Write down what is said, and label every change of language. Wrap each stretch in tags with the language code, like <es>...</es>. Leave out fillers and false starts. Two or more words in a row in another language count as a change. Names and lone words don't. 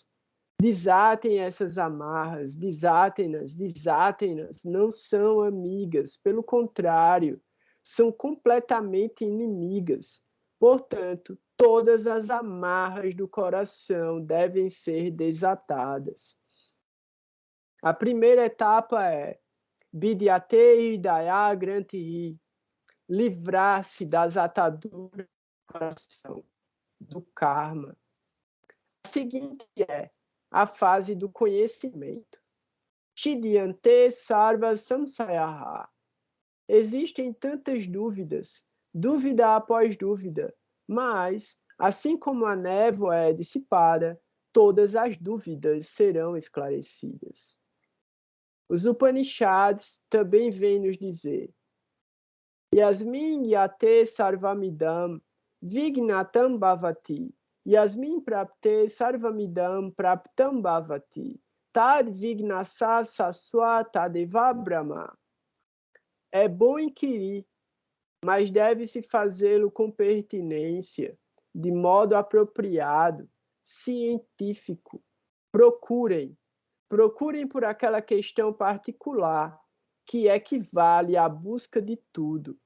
<pt>Desatem essas amarras, desatem-nas, desatem-nas. Não são amigas, pelo contrário, são completamente inimigas. Portanto, todas as amarras do coração devem ser desatadas. A primeira etapa é</pt> <sa>विद्यते इदय ग्रन्थि,</sa> <pt>livrar-se das ataduras do coração, do karma. A seguinte é a fase do conhecimento.</pt> <sa>छिद्यन्ते सर्व संशयाः.</sa> <pt>Existem tantas dúvidas, dúvida após dúvida, mas, assim como a névoa é dissipada, todas as dúvidas serão esclarecidas. Os Upanishads também vêm nos dizer:</pt> <sa>यस्मिन् यते सर्वमिदम् विज्ञातम् भवति यस्मिन् प्राप्ते सर्वमिदम् प्राप्तम् भवति तद् विज्ञस स्स्व तदेव ब्रह्म.</sa> <pt>É bom inquirir, mas deve-se fazê-lo com pertinência, de modo apropriado, científico. Procurem por aquela questão particular que equivale à busca de tudo.</pt>